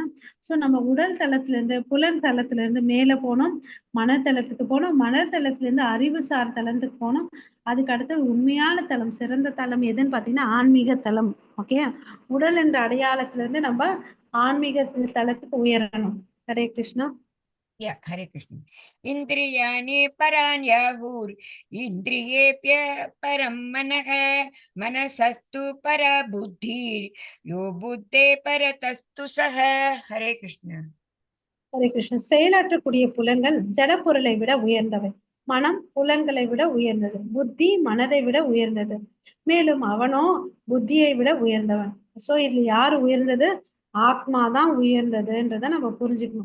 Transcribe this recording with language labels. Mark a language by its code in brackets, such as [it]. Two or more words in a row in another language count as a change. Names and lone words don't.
[ta] சோ நம்ம உடல் தளத்துல இருந்து புலன் தளத்துல இருந்து மேல போனோம், மனத்தளத்துக்கு போனோம், மனத்தளத்துல இருந்து அறிவுசார் தளத்துக்கு போனோம். அதுக்கு அடுத்து உண்மையான தளம், சிறந்த தளம் எதுன்னு பாத்தீங்கன்னா ஆன்மீக தளம். ஓகே, உடல் என்ற அடையாளத்துல இருந்து நம்ம ஆன்மீக தளத்துக்கு உயரணும். ஹரே கிருஷ்ணா. [sa] हरे कृष्ण। इंद्रियाणि पराण्याहुर् इंद्रियेभ्य परं मनः मनसस्तु परा बुद्धिर् यो बुद्धे परतस्तु सः। हरे कृष्ण। [ta] ஹரே கிருஷ்ணன். செயலாற்றக்கூடிய புலன்கள் ஜட பொருளை விட உயர்ந்தவை. மனம் புலன்களை விட உயர்ந்தது. புத்தி மனதை விட உயர்ந்தது. மேலும் அவனோ புத்தியை விட உயர்ந்தவன். சோ இதுல யாரு உயர்ந்தது? ஆத்மாதான் உயர்ந்ததுன்றத நம்ம புரிஞ்சுக்கணும்.